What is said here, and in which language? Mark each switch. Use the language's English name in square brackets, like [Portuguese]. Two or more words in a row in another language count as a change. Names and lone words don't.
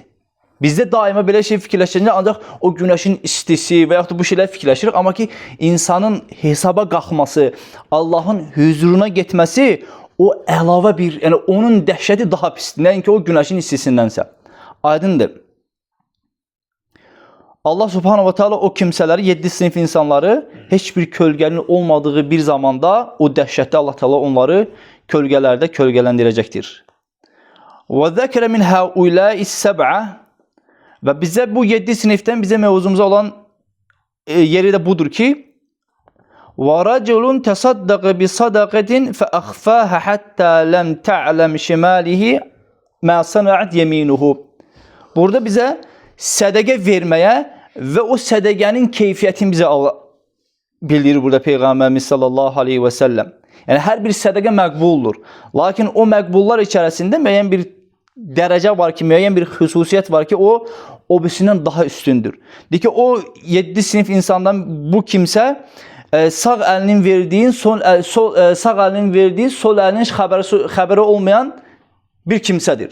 [Azerbaijani] Bizdə daima belə şey fikirləşəndə ancaq o günəşin istisi və yaxud da bu şeylər fikirləşirik. Amma ki insanın hesaba qalxması, Allahın huzuruna getməsi o əlavə bir, yəni onun dəhşəti daha pisdir. Nəinki o günəşin istisindənsə. Aydındır. Allah [Arabic] سبحانه وتعالى [Azerbaijani] o kimsələri, 7 sınıf insanları heç bir kölgənin olmadığı bir zamanda o dəhşətdə Allah Teala onları kölgələrdə kölgələndirəcəkdir. [Arabic] Və ذكر من هؤلاء السبعة [Azerbaijani] və bizə bu 7 sınıfdan bizə mevzumuza olan yeri də budur ki [Arabic] وَرَجُلٌ تَصَدَّقَ بِصَدَقَةٍ فَأَخْفَاهَا حَتَّى لَمْ تَعْلَمْ شِمَالِهِ مَا صَنَعَتْ يَمِينُهُ. [Azerbaijani] Burada bize sədaqə vermeye ve o sədaqənin keyfiyyətini bize bildirir burada Peygamberimiz [Arabic] صلى الله عليه وسلم. [Azerbaijani] Yəni hər bir sədaqə məqbuldur. Lakin o məqbullar içərisində müəyyən bir dərəcə var ki, müəyyən bir xüsusiyyət var ki, o birisindən daha üstündür. Deyir ki, o 7 sinif insandan bu kimsə sağ əlinin verdiyi, sağ əlinin verdiyi, sol əlinin xəbəri olmayan bir kimsədir.